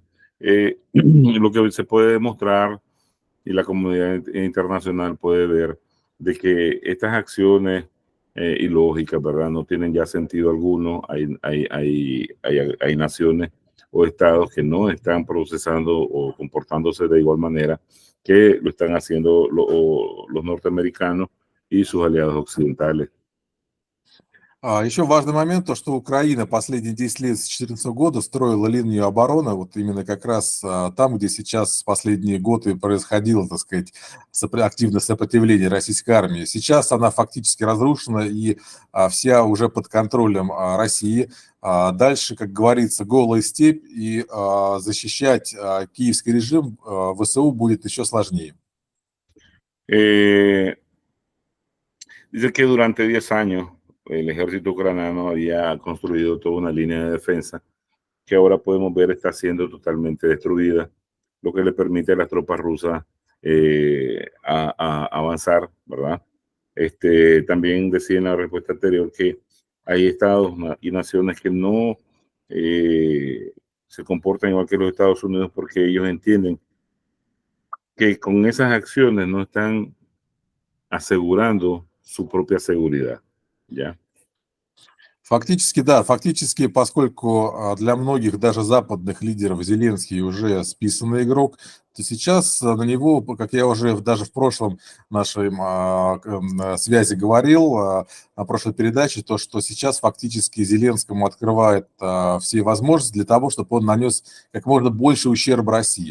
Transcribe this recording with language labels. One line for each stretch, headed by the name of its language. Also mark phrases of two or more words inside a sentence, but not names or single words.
Spanish: Lo que se puede demostrar y la comunidad internacional puede ver de que estas acciones ilógicas, ¿verdad? No tienen ya sentido alguno. Hay naciones o estados que no están procesando o comportándose de igual manera que lo están haciendo los norteamericanos y sus aliados occidentales.
Russian: Еще важный момент, то, что Украина последние 10 лет с 2014 года строила линию обороны, вот именно как раз там, где сейчас последние годы происходило, так сказать, активное сопротивление российской армии. Сейчас она фактически разрушена и вся уже под контролем России. Дальше, как говорится, голая степь, и защищать киевский режим ВСУ будет еще сложнее.
Spanish: Dice que durante 10 años el ejército ucraniano había construido toda una línea de defensa que ahora podemos ver está siendo totalmente destruida, lo que le permite a las tropas rusas a avanzar, ¿verdad? También decía en la respuesta anterior que hay estados y naciones que no se comportan igual que los Estados Unidos porque ellos entienden que con esas acciones no están asegurando su propia seguridad, ¿ya?
Russian: Фактически, да, фактически, поскольку для многих, даже западных лидеров, Зеленский уже списанный игрок, то сейчас на него, как я уже даже в прошлом нашей связи говорил, на прошлой передаче, то, что сейчас фактически Зеленскому открывает все возможности для того, чтобы он нанес как можно больше ущерб России.